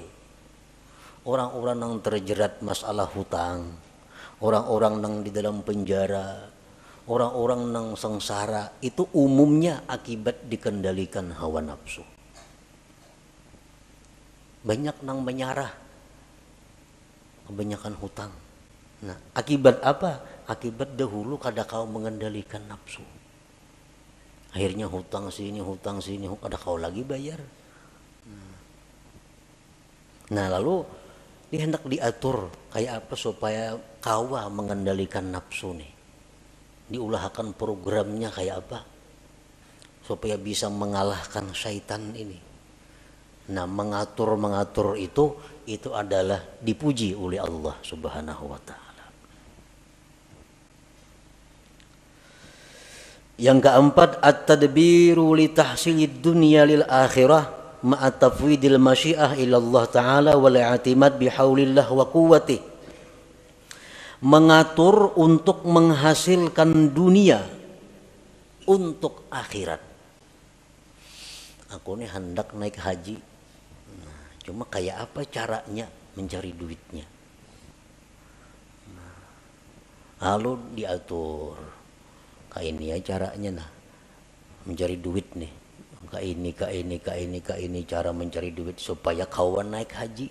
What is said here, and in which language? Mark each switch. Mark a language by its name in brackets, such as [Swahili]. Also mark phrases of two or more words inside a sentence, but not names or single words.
[Indonesian] Orang-orang yang terjerat masalah hutang, orang-orang yang di dalam penjara, orang-orang yang sengsara, itu umumnya akibat dikendalikan hawa nafsu. Banyak yang menyarah, kebanyakan hutang. Nah, akibat apa? [Banjar] Akibat dahulu kada kau mengendalikan nafsu. Akhirnya hutang sini, kada kau lagi bayar. Nah, lalu ini hendak diatur kayak apa supaya kawa mengendalikan nafsu nih. Diulahkan programnya kayak apa supaya bisa mengalahkan syaitan ini. [Indonesian] Nah, mengatur itu adalah dipuji oleh Allah [Arabic] Subhanahu wa taala. [Indonesian] Yang keempat, [Arabic] التدبير لتحصيل الدنيا للآخرة مع تفويض المشيئة إلى الله تعالى والاعتماد بحول الله وقوته. [Indonesian] Mengatur untuk menghasilkan dunia untuk akhirat. [Banjar] Aku nih hendak naik haji. Nah, cuma kayak apa caranya mencari duitnya? Nah, Lalu diatur, kayak ini ya caranya nah mencari duit nih, kayak ini cara mencari duit supaya kawan naik haji.